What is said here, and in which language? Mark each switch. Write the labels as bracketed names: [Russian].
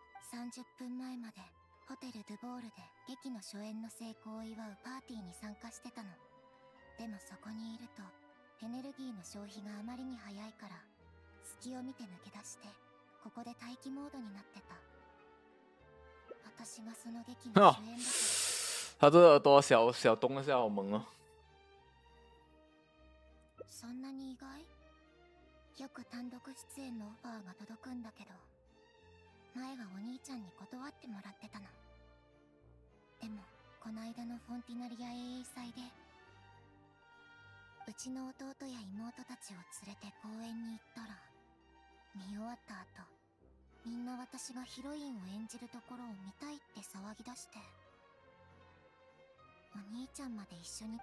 [Japanese] 30分前までホテル・ドゥボールで劇の初演の成功を祝うパーティーに参加してたの。でもそこにいるとエネルギーの消費があまりに早いから、隙を見て抜け出してここで待機モードになってた。私がその劇の主演だから。 [Chinese] 他这耳朵小动一下，好萌哦。 [Japanese] そんなに意外？よく単独出演のオファーが届くんだけど、前はお兄ちゃんに断ってもらってたの。でもこの間のフォンティナリア英雄祭で、うちの弟や妹たちを連れて公園に行ったら、見終わった後、みんな私がヒロインを演じるところを見たいって騒ぎ出して、お兄ちゃんまで一緒に。